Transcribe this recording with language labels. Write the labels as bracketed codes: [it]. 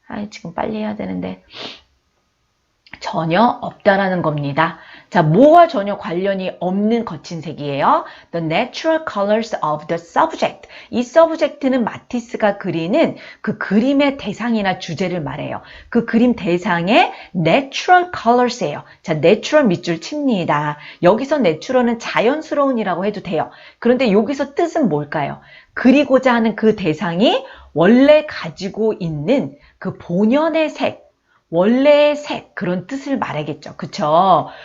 [ko] 지금 빨리 해야 되는데. 전혀 없다라는 겁니다. 자, 뭐와 전혀 관련이 없는 거친 색이에요. [en] The natural colors of the subject. [ko] 이 subject는 마티스가 그리는 그 그림의 대상이나 주제를 말해요. 그 그림 대상의 [en] natural colors [ko] 예요. 자, natural 밑줄 칩니다. 여기서 natural은 자연스러운이라고 해도 돼요. 그런데 여기서 뜻은 뭘까요? 그리고자 하는 그 대상이 원래 가지고 있는 그 본연의 색, 원래의 색, 그런 뜻을 말하겠죠. 그쵸?